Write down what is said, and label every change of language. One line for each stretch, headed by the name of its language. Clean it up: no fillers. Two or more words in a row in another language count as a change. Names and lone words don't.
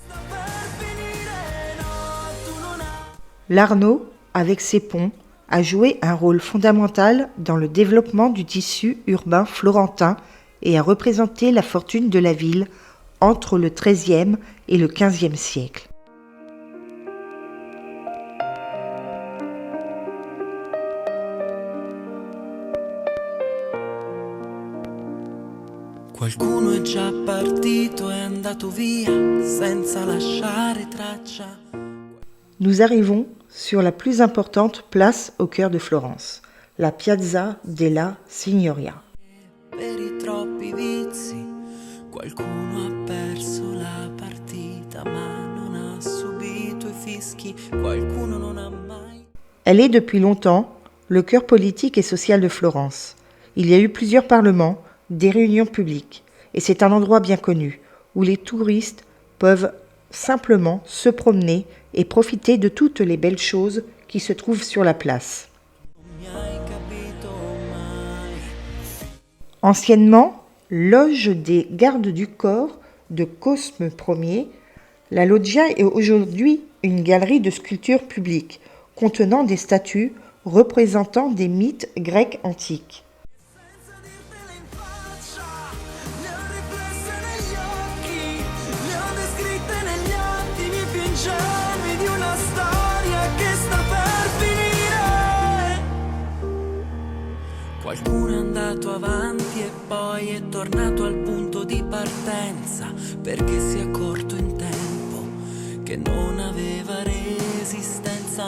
French: L'Arno, avec ses ponts, a joué un rôle fondamental dans le développement du tissu urbain florentin et a représenté la fortune de la ville entre le XIIIe et le XVe siècle.
Italian: Qualcuno è già partito, è andato via senza lasciare traccia.
French: Nous arrivons sur la plus importante place au cœur de Florence, la Piazza della Signoria.
Italian: Per i troppi vizi, qualcuno ha perso la partita, ma non ha subito i fischi, qualcuno non ha mai.
French: Elle est depuis longtemps le cœur politique et social de Florence. Il y a eu plusieurs parlements, des réunions publiques, et c'est un endroit bien connu où les touristes peuvent simplement se promener et profiter de toutes les belles choses qui se trouvent sur la place. Anciennement, loge des gardes du corps de Cosme Ier, la loggia est aujourd'hui une galerie de sculptures publiques contenant des statues représentant des mythes grecs antiques.
Italian: Qualcuno è andato avanti e poi è tornato al punto di partenza perché si è accorto in tempo che non aveva resistenza.